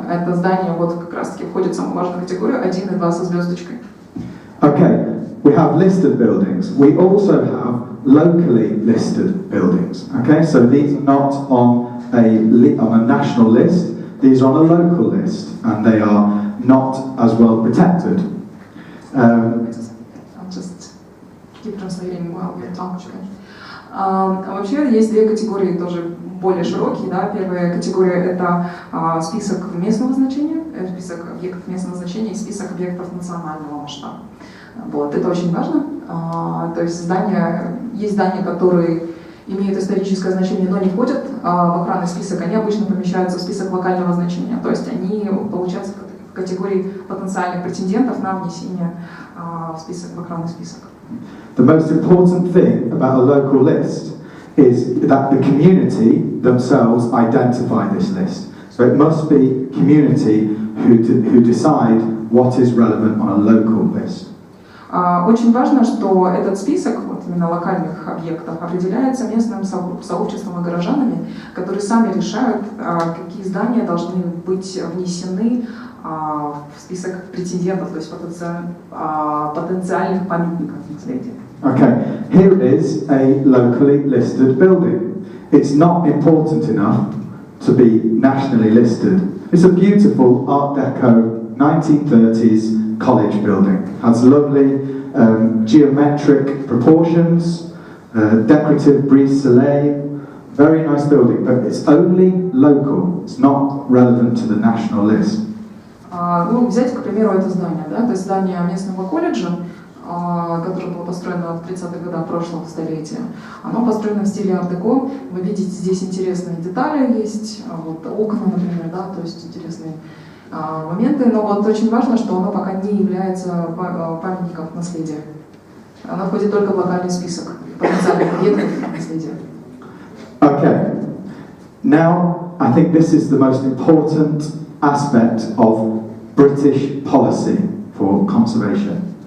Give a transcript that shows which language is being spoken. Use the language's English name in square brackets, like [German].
[Russian] Это здание вот как раз-таки входит в самую важную категорию 1 и 2 со звездочкой. [English] Okay, we have listed buildings. We also have locally listed buildings. Okay, so these are not on a national list. These are on a local list, and they are not as well protected. I'll just keep translating while we're talking. [Russian] Вообще есть две категории тоже более широкие. Да? Первая категория — это список местного значения, список объектов местного значения и список объектов национального масштаба. Вот, это очень важно. То есть есть здания, которые имеют историческое значение, но не входят в охранный список, они обычно помещаются в список локального значения. То есть они получаются в категории потенциальных претендентов на внесение в охранный список. [English] The most important thing about a local list is that the community themselves identify this list. So it must be community who decide what is relevant on a local list. [Russian] Очень важно, что этот список, вот именно локальных объектов, определяется местным сообществом и горожанами, которые сами решают, какие здания должны быть внесены в список претендентов, то есть потенциальных памятников наследия. [English] Okay, here is a locally listed building. It's not important enough to be nationally listed. It's a beautiful Art Deco 1930s college building. Has lovely geometric proportions, decorative brise-soleil, very nice building, but it's only local. It's not relevant to the national list. [Russian] Ну, взять, к примеру, это здание, да, то есть здание местного колледжа, которое было построено в 30-х годах прошлого столетия. Оно построено в стиле арт-деко. Вы видите, здесь интересные детали есть, вот окна, например, да, то есть интересные моменты, но вот очень важно, что оно пока не является памятником наследия. Оно входит только в локальный список потенциальных объектов наследия. [English] Okay, now I think this is the most important aspect of British policy for conservation.